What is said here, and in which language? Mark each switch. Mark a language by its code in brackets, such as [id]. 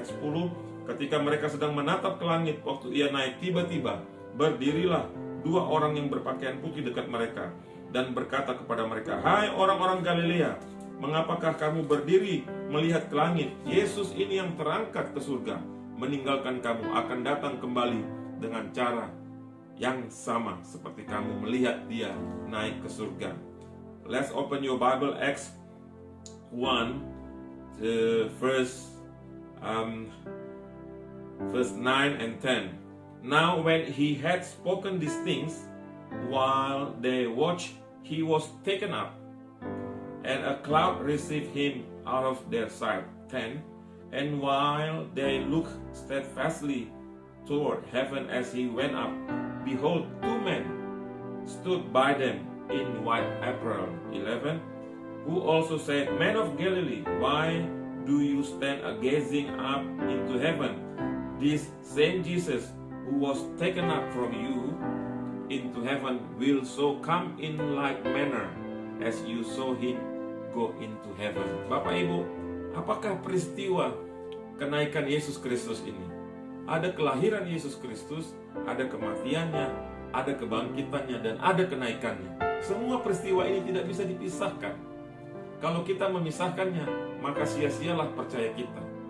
[id] Ayat 10, ketika mereka sedang menatap ke langit, waktu ia naik, tiba-tiba berdirilah dua orang yang berpakaian putih dekat mereka, dan berkata kepada mereka, hai orang-orang Galilea, mengapakah kamu berdiri melihat ke langit? Yesus ini yang terangkat ke surga, meninggalkan kamu, akan datang kembali dengan cara yang sama seperti kamu melihat dia naik ke surga. [en] Let's open your Bible, Acts 1, verse 9 and 10. Now when he had spoken these things, while they watched, he was taken up, and a cloud received him out of their sight. 10. And while they looked steadfastly toward heaven as he went up, behold, two men stood by them in white apparel. 11. Who also said, Men of Galilee, why do you stand gazing up into heaven? This same Jesus who was taken up from you into heaven will so come in like manner as you saw him go into heaven. [id] Bapak Ibu, apakah peristiwa kenaikan Yesus Kristus ini? Ada kelahiran Yesus Kristus, ada kematiannya, ada kebangkitannya, dan ada kenaikannya. Semua peristiwa ini tidak bisa dipisahkan. Kalau kita memisahkannya, maka sia-sialah percaya kita.